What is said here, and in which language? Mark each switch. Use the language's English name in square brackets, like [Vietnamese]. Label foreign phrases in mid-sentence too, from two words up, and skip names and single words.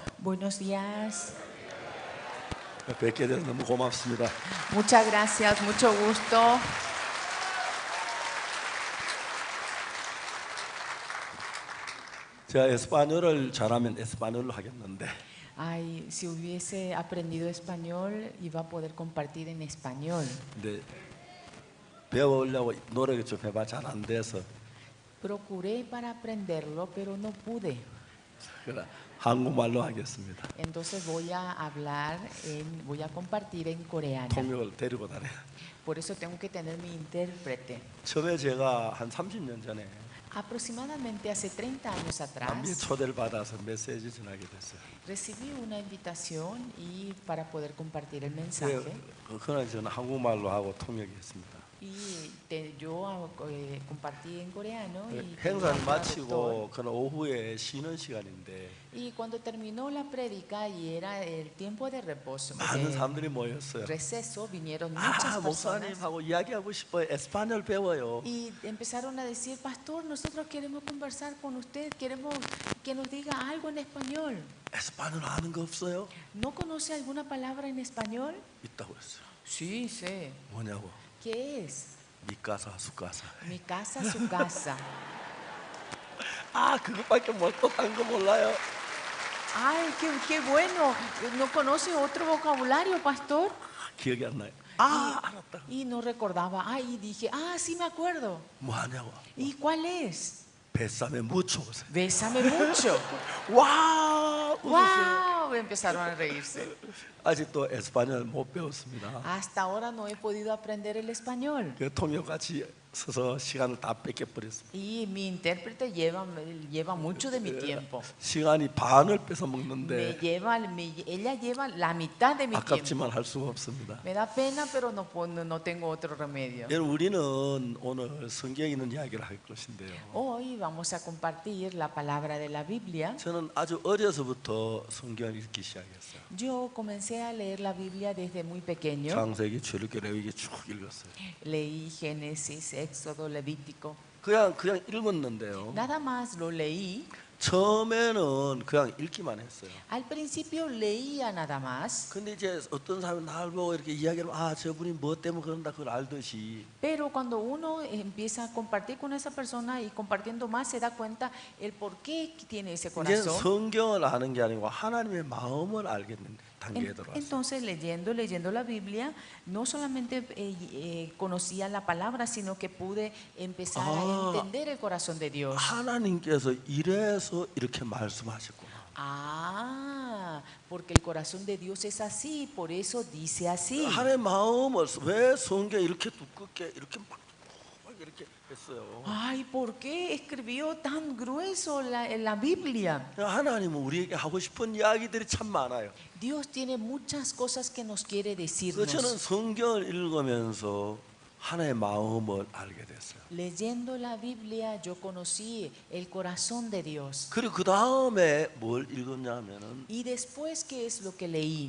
[Spanish] Buenos días. [Korean] 뵙게 돼서 너무 고맙습니다. [Spanish] Muchas gracias, mucho gusto. [Korean] 제가 에스파뇰을 잘하면 에스파뇰로 하겠는데 [Spanish] Ay, si hubiese aprendido español, iba a poder compartir en español. [Korean] 근데 배우려고 노력을 좀 해봐 잘 안 돼서 [Spanish] Procuré para aprenderlo, pero no pude. [Korean] 그래 한국말로 하겠습니다. [Spanish] Entonces voy a compartir en coreano. [Korean] 통역을 데리고 다녀. [Spanish] Por eso tengo que tener mi intérprete. [Korean] 처음에 제가 한 30년 전에 [Spanish] Aproximadamente hace 30 años [Korean] 남미 [Spanish] atrás, [Korean] 초대를 받아서 메시지 전하게 됐어요. [Spanish] recibí una invitación y para poder compartir el mensaje. [Korean] 그날 저는 한국말로 하고 통역했습니다. [Spanish] Y yo compartí en coreano y [Korean] 행사를 [Spanish] tenía un [Korean] 마치고 [Spanish] traductor. [Korean] 그날 오후에 쉬는 시간인데 [Spanish] Y cuando terminó la prédica y era el tiempo de reposo, [Korean] 많은 [Spanish] de [Korean] 사람들이 모였어요. [Spanish] receso, vinieron muchas 아 personas [Korean] 목사님하고 이야기하고 싶어요. 에스파뇰 배워요. [Spanish] y empezaron a decir, pastor, nosotros queremos conversar con usted, queremos que nos diga algo en español. [Korean] 에스파뇰 아는 거 없어요? [Spanish] ¿No conoce alguna palabra en español? [Korean] 있다고 그랬어요. [Spanish] Sí, sé. [Korean] 뭐냐고? [Spanish] ¿Qué es? 미 casa, su casa. Mi casa, su casa. [Korean] 아 그것밖에 딴 거 몰라요. [Spanish] Ay, qué bueno. ¿No conoce otro vocabulario, pastor? [Korean] 기억이 안 나요. 아 알았다. [Spanish] Y no recordaba. Ay, y dije, sí me acuerdo. [Korean] 뭐 하냐고. [Spanish] ¿Y cuál es? Bésame mucho. Bésame mucho. 와 ¡Wow! Empezaron a reírse. [Korean] 아직도 에스파뇰 못 배웠습니다. [Spanish] Hasta ahora no he podido aprender el español. [Korean] 그 통역 같이 서서 시간을 다 뺏겨버렸습니다. [Spanish] Y mi intérprete lleva mucho de mi tiempo. [Korean] 시간이 반을 뺏어 먹는데 [Spanish] Ella lleva la mitad de mi tiempo. [Korean] 아깝지만 할 수가 없습니다. [Spanish] Me da pena, pero no tengo otro remedio. [Korean] 여러분, 우리는 오늘 성경에 있는 이야기를 할 것인데요. [Spanish] Hoy vamos a compartir la palabra de la Biblia. [Korean] 저는 아주 어려서부터 성경을 읽기 시작했어요. [Spanish] Yo comencé a leer la Biblia desde muy pequeño. [Korean] 창세기, 출애굽기, 레위기 쭉 읽었어요. [Spanish] Leí Génesis, Éxodo, Levítico. [Korean] 그냥 읽었는데요. [Spanish] Nada más lo leí. [Korean] 처음에는 그냥 읽기만 했어요. [Spanish] Al principio leía nada más. [Korean] 근데 이제 어떤 사람이 나를 보고 이렇게 이야기를 저분이 뭐 때문에 그런다 그걸 알듯이. [Spanish] Pero cuando uno empieza a compartir con esa persona y compartiendo más se da cuenta el por qué tiene ese [Korean] 이제 [Spanish] corazón. [Korean] 성경을 아는 게 아니고 하나님의 마음을 알겠는 단계에 들어왔어요. [Spanish] Entonces leyendo la Biblia no solamente conocía la palabra, sino que pude empezar a entender el corazón de Dios. [Korean] 하나님께서 이래서 이렇게 말씀하셨구나. [Spanish] Porque el corazón de Dios es así, por eso dice así. [Korean] 하나님의 마음을 왜 성경에 이렇게 두껍게 이렇게 막 이렇게 했어요. [Spanish] Ay, ¿por qué escribió tan grueso la Biblia? [Korean] 하나님은 우리에게 하고 싶은 이야기들이 참 많아요. [Spanish] Dios tiene muchas cosas que nos quiere decirnos. [Korean] 저는 성경을 읽으면서 하나님의 마음을 알게 됐어요. [Spanish] Leyendo la Biblia yo conocí el corazón de Dios. [Korean] 그리고 그 다음에 뭘 읽었냐면은 [Spanish] Y después, ¿qué es lo que leí?